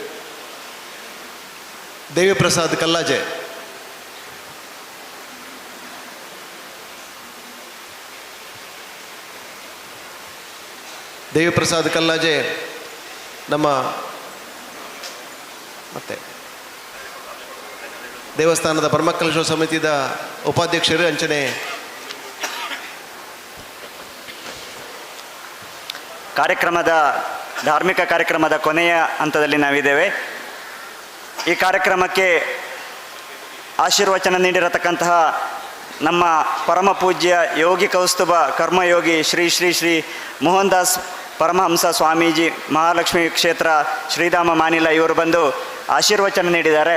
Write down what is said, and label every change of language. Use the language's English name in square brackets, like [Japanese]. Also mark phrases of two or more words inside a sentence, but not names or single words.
[Tulu] ದೇವಿ ಪ್ರಸಾದ್ ಕಲ್ಲಾಜೆ ನಮ್ಮ ಮತ್ತೆ ದೇವಸ್ಥಾನದ ಪರಮಕಲಶ ಸಮಿತಿದ ಉಪಾಧ್ಯಕ್ಷರು ಅಂಚನೆ [Kannada] ಧಾರ್ಮಿಕ ಕಾರ್ಯಕ್ರಮದ ಕೊನೆಯ ಹಂತದಲ್ಲಿ ನಾವಿದ್ದೇವೆ. ಈ ಕಾರ್ಯಕ್ರಮಕ್ಕೆ ಆಶೀರ್ವಚನ ನೀಡಿರತಕ್ಕಂತಹ ನಮ್ಮ ಪರಮ ಪೂಜ್ಯ ಯೋಗಿ ಕೌಸ್ತುಭ ಕರ್ಮಯೋಗಿ ಶ್ರೀ ಶ್ರೀ ಶ್ರೀ ಮೋಹನ್ ದಾಸ್ ಪರಮಹಂಸ ಸ್ವಾಮೀಜಿ ಮಹಾಲಕ್ಷ್ಮಿ ಕ್ಷೇತ್ರ ಶ್ರೀಧಾಮ ಮಾನಿಲ ಇವರು ಬಂದು ಆಶೀರ್ವಚನ ನೀಡಿದ್ದಾರೆ.